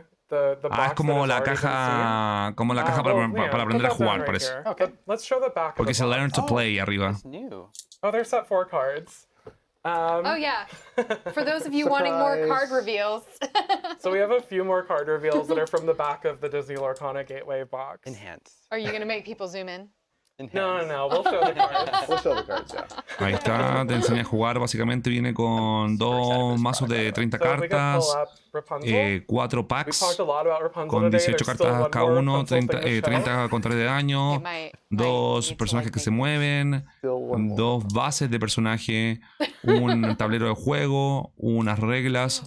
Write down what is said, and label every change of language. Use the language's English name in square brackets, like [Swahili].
[Spanish] Es como la caja para aprender a jugar, parece. Porque es el Learn to Play arriba. [English] Oh, there's set 4 cards. Oh yeah, for those of you wanting more card reveals. So we have a few more card reveals that are from the back of the Disney Lorcana Gateway box. Enhance. Are you going to make people zoom in? No, we'll show the cards. We'll show the cards, yeah. [Spanish] Ahí está, te enseña a jugar. Básicamente viene con 2 mazos de 30 cartas, 4 packs con 18 cartas cada uno, 30 con 3 de daño, 2 personajes que se mueven, 2 bases de personaje, un tablero de juego, unas reglas.